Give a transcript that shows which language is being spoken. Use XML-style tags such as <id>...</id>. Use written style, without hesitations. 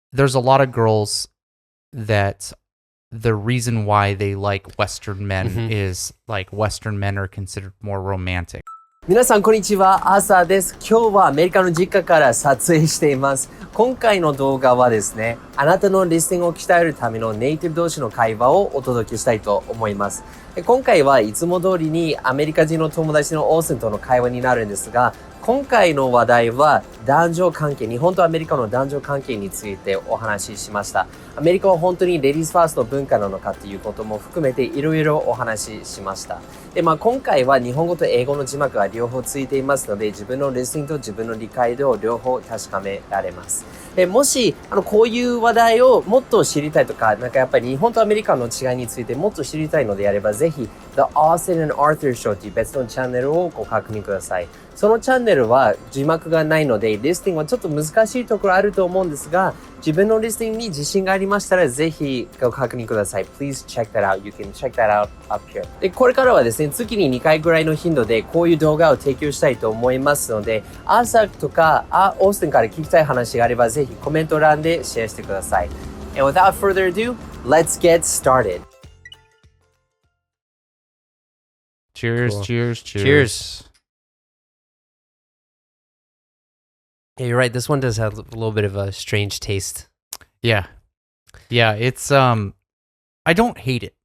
<en>there's a lot of girls that the reason why they like Western men is like Western men are considered more romantic.</en> <ja>皆さんこんにちは、アーサーです。今日はアメリカの実家から撮影しています。今回の動画はですね、あなたのリスニングを鍛えるためのネイティブ同士の会話をお届けしたいと思います。今回はいつも通りにアメリカ人の友達のオースンとの会話になるんですが、今回の話題は男女関係、日本とアメリカの男女関係についてお話ししました。アメリカは本当にレディースファーストの文化なのかということも含めていろいろお話ししました。で、今回は日本語と英語の字幕が両方ついていますので、自分のリスニングと自分の理解度を両方確かめられます。もしこういう話題をもっと知りたいとか、やっぱり日本とアメリカの違いについてもっと知りたいのであれば、ぜひ The Austin and Arthur Show という別のチャンネルをご確認ください。そのチャンネルは字幕がないので、リスニングはちょっと難しいところあると思うんですが、自分のリスニングに自信がありましたら、ぜひご確認ください。</ja> <en>Please check that out. You can check that out up here.</en> <ja>で、これからはですね、月に2回ぐらいの頻度でこういう動画を提供したいと思いますので、アーサーとかオースティンから聞きたい話があれば、ぜひコメント欄でシェアしてください。</ja> <en>And without further ado, let's get started. Cheers, Cool. cheers, Yeah, you're right. This one does have a little bit of a strange taste. Yeah, it's I don't hate it.</en>